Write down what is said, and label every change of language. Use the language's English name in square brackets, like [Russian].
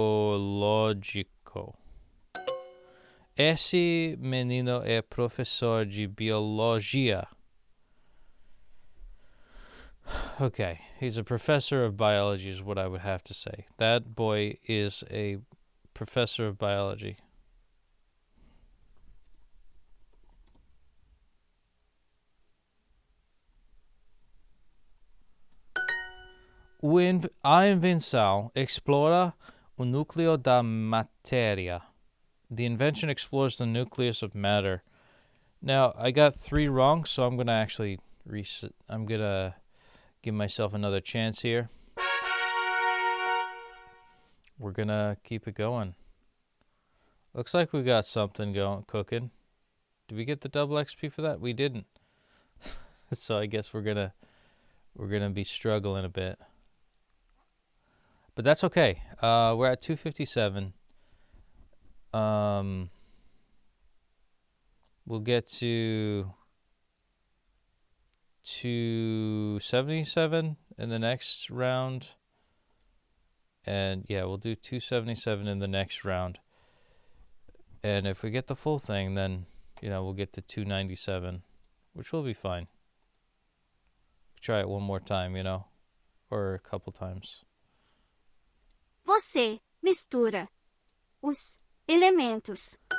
[Portuguese] Biológico. Esse menino é professor de biologia. [English] Okay, he's a professor of biology is what I would have to say. That boy is a professor of biology. [Portuguese] A invenção explora o núcleo da matéria. [English] The invention explores the nucleus of matter. Now, I got 3 wrong, so I'm going to actually reset. I'm going to give myself another chance here. We're going to keep it going. Looks like we got something cooking. Did we get the double XP for that? We didn't. So I guess we're going to be struggling a bit. But that's okay. We're at 257. We'll get to 277 in the next round. And yeah, we'll do 277 in the next round. And if we get the full thing, then, we'll get to 297, which will be fine. Try it one more time, or a couple times. [Portuguese] Você mistura os elementos.